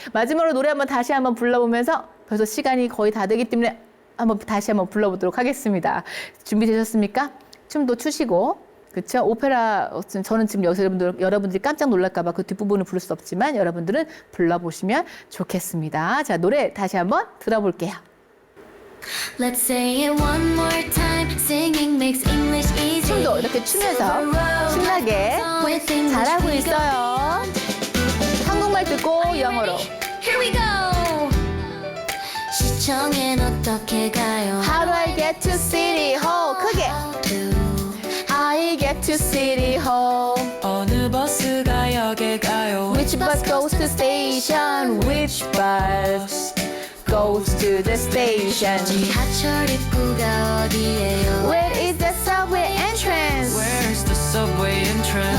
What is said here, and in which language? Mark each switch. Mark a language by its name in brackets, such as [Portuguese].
[Korean] 마지막으로 노래 다시 한번 불러보면서 벌써 시간이 거의 다 되기 때문에 다시 한번 불러보도록 하겠습니다. 준비되셨습니까? 춤도 추시고 그렇죠? 오페라 저는 지금 여기서 여러분들이 깜짝 놀랄까봐 그 뒷부분을 부를 수 없지만 여러분들은 불러보시면 좋겠습니다. 자, 노래 다시 한번 들어볼게요. [English] Let's say it one more time. Singing makes English easy. [Korean] 춤도 이렇게 추면서 신나게 잘하고 있어요. 한국말 듣고 영어로. [English] Here we go. [Korean] 시청엔 어떻게 가요? [English] How do I get to City Hall? 크게. I get to City Hall. [Korean] 어느 버스가 역에 가요? [English] Which bus goes to station? Which bus goes to the station? [Korean] 지하철 입구가 어디예요? [English] Where is the subway entrance? Where's the subway entrance?